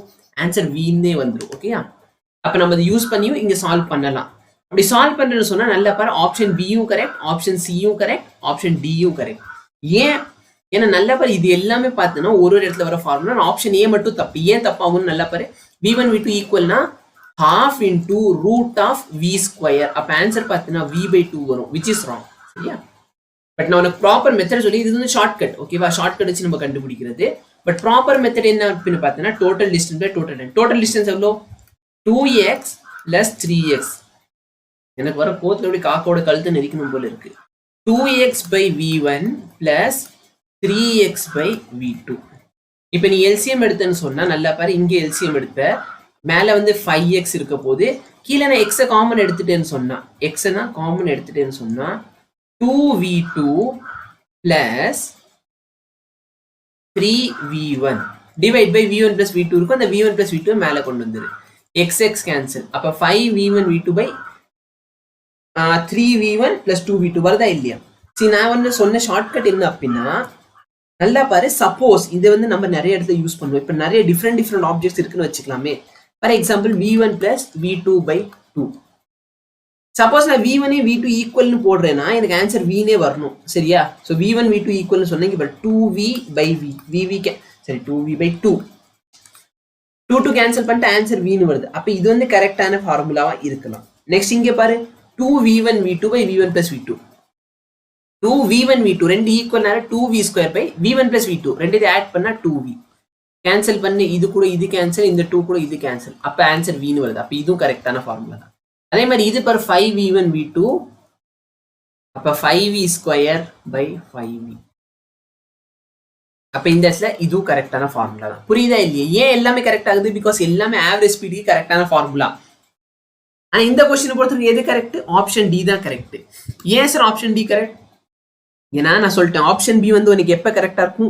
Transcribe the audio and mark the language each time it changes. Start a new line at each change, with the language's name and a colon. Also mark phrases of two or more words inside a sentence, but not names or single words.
Tamil: ஆன்சர் v-ன்னே வந்துடும். ஓகேயா? அப்ப நம்ம அதை யூஸ் பண்ணியும் இங்க சால்வ் பண்ணலாம். அப்படி சால்வ் பண்றேன்னு சொன்னா நல்லா பாரு, ஆப்ஷன் b-யும் கரெக்ட், ஆப்ஷன் c-யும் கரெக்ட், ஆப்ஷன் d-யும் கரெக்ட். ஏன்? ஏன்னா நல்லா பாரு, இது எல்லாமே பார்த்தோன்னா ஒரு இடத்துல வர ஃபார்முலா.
English: option A
Tamil: மட்டும் தப்பு. ஏன் தப்பாகும்னு நல்லா பாரு, v1 v2 ஈக்குவல்னா ½
English: into √of v square.
Tamil: அப்ப ஆன்சர் பார்த்தீங்கன்னா v/2 வரும்,
English: which is wrong.
Tamil: சரியா? பட் நான் உனக்கு
English: proper method
Tamil: சொல்லி, இது வந்து ஷார்ட்கட். ஓகேவா? ஷார்ட்கட் வச்சு நம்ம கண்டுபிடிக்கிறது. பட்
English: proper method
Tamil: என்ன அப்படின்னு பார்த்தீங்கன்னா,
English: total distance by total time. total distance
Tamil: எவ்வளோ?
English: 2x plus 3x.
Tamil: எனக்கு வர கோத்துல எப்படி காக்கோட கழுத்து நெரிக்கணும் போல இருக்கு.
English: 2x by v1 plus 3x by v2.
Tamil: இப்போ நீ எல்சிஎம் எடுத்தேன்னு சொன்னா நல்லா பாரு, இங்கே எல்சிஎம் எடுப்ப, மேலே வந்து 5x இருக்க போது, கீழே நான் எக்ஸை காமன் எடுத்துட்டேன்னு சொன்னா, எக்ஸை காமன் எடுத்துட்டேன்னு சொன்னா
English: 2v2 plus 3v1 divide by v1 plus v2
Tamil: இருக்கும். அந்த
English: v1 plus v2
Tamil: மேலே கொண்டு வந்துரு, x கேன்சல். அப்போ
English: 5v1 v2 by 3v1 plus 2v2
Tamil: வருதா இல்லையா? சரி, நான் வந்து சொன்ன ஷார்ட்கட் என்ன அப்படின்னா, நல்லா பாரு, சப்போஸ் இது வந்து நம்ம நிறைய இடத்துல யூஸ் பண்ணுவோம். இப்போ நிறைய
English: different objects
Tamil: இருக்குன்னு வச்சுக்கலாமே.
English: for example v1 plus v2 by 2.
Tamil: சப்போஸ் நான் v1 v2 ஈக்குவல்னு போடுறேன்னா எனக்கு ஆன்சர் v நே வரணும் சரியா. ஸோ v1 v2 ஈக்குவல்னு சொன்னீங்க. இப்போ 2v/v சரி 2v/2 2 கேன்சல் பண்ணிட்டு ஆன்சர் v னு வருது. அப்போ இது வந்து கரெக்டான ஃபார்முலாவா இருக்கலாம். நெக்ஸ்ட் இங்கே பாரு 2v1v2/v1 + v2 2v1v2 ரெண்டு ஈக்குவல்னால 2v²/v1 + v2 ரெண்டு இதை ஆட் பண்ணா 2v கேன்சல் பண்ணி இது கூட இது கேன்சல், இந்த 2 கூட இது கேன்சல், அப்போ ஆன்சர் v னு வருது. அப்போ இதுவும் கரெக்டான ஃபார்முலா தான். அதே மாதிரி இது பாரு 5v1v2 அப்போ 5v²/5v அப்போ இந்த இடத்துல இதுவும் கரெக்டான ஃபார்முலா தான். புரியுதா இல்லையா? ஏன் எல்லாமே கரெக்ட் ஆகுது? பிகாஸ் எல்லாமே ஆவரேஜ் ஸ்பீடுக்கு கரெக்டான ஃபார்முலா. ஆனா இந்த கொஸ்டினை பொறுத்தவரைக்கும் எது கரெக்ட்?
English: option D
Tamil: தான் கரெக்ட். ஏன் சார்
English: option D
Tamil: கரெக்ட்? ஏன்னா நான் சொல்லிட்டேன்
English: option B
Tamil: வந்து உனக்கு எப்ப கரெக்டா இருக்கும்?